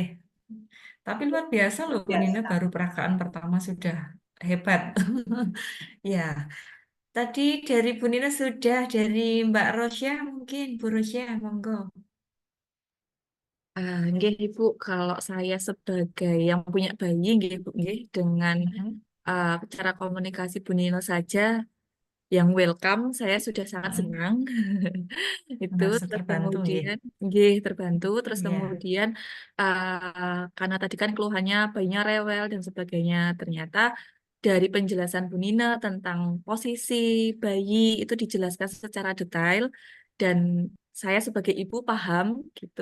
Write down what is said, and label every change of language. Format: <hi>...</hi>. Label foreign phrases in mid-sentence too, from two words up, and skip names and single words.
<id>Tapi luar biasa loh, Bu Nina baru peragaan pertama sudah hebat. Ya, tadi dari Bu Nina sudah, dari Mbak Rosya mungkin, Bu Rosya, monggo. Nggih Ibu, kalau saya sebagai yang punya bayi nggih Bu, nggih, dengan cara komunikasi Bu Nino saja yang welcome, saya sudah sangat Mm, senang. Itu merasa terus terbantu nggih. kemudian nggih terbantu, terus Iya. kemudian karena tadi kan keluhannya bayinya rewel dan sebagainya, ternyata dari penjelasan Bu Nina tentang posisi bayi itu dijelaskan secara detail dan saya sebagai ibu paham gitu.</id>